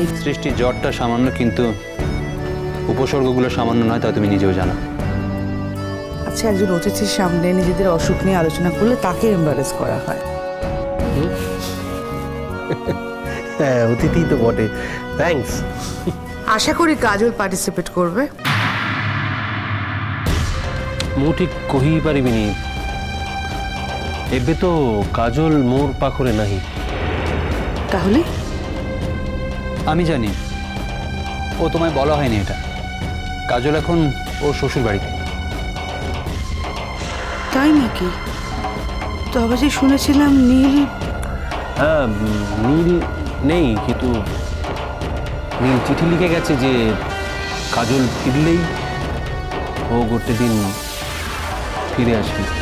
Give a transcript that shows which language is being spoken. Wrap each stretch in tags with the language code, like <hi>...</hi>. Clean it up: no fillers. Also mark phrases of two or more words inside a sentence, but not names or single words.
<bn>সৃষ্টি, জ্বরটা সামান্য, কিন্তু উপসর্গগুলো সামান্য নয়, তা তুমি নিজেও জানো। আচ্ছা, একজন অতিথির সামনে নিজেদের অসুখ নিয়ে আলোচনা করলে তাকে এম্বারেস করা হয়। হ্যাঁ, অতিথি তো বটে। থ্যাঙ্কস। আশা করি কাজল পার্টিসিপেট করবে।</bn> <or>ମୁଁ ଠିକ୍ କହିପାରିବିନି। ଏବେ ତ କାଜଲ ମୋର ପାଖରେ ନାହିଁ।</or> <bn>তাহলে আমি জানি, ও তোমায় বলা হয়নি এটা। কাজল এখন ওর শ্বশুর বাড়িতে। তাই নাকি? তবে যে শুনেছিলাম নীল। হ্যাঁ, নীল নেই, কিন্তু নীল চিঠি লিখে গেছে যে কাজল ফিরলেই ও গোটে দিন ফিরে আসবে।</bn>